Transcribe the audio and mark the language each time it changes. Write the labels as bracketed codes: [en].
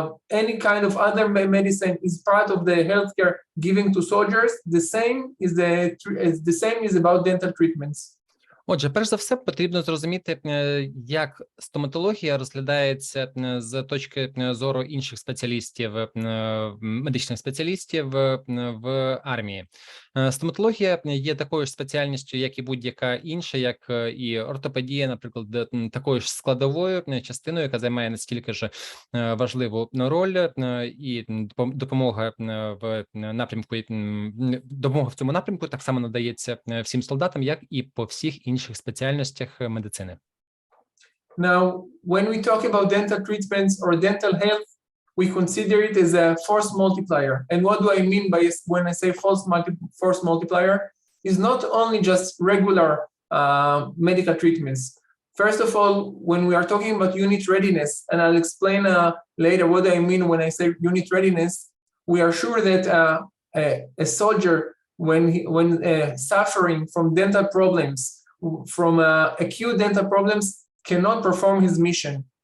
[en] Any kind of other medicine is part of the healthcare giving to soldiers. The same is about dental treatments. [uk] Отже, перш за все, потрібно зрозуміти, як стоматологія розглядається з точки зору інших спеціалістів, медичних спеціалістів в армії. Стоматологія є такою ж спеціальністю, як і будь-яка інша, як і ортопедія, наприклад, такою ж складовою частиною, яка займає настільки ж важливу роль, і допомога в напрямку, допомога в цьому напрямку так само надається всім солдатам, як і по всіх інших спеціальностях медицини. [en] Now, when we talk about dental treatments or dental health, we consider it as a force multiplier. And what do I mean by when I say force multiplier? Is not only just regular medical treatments. First of all, when we are talking about unit readiness, and I'll explain later what I mean when I say unit readiness, we are sure that a soldier, when suffering from dental problems, from acute dental problems, cannot perform his mission.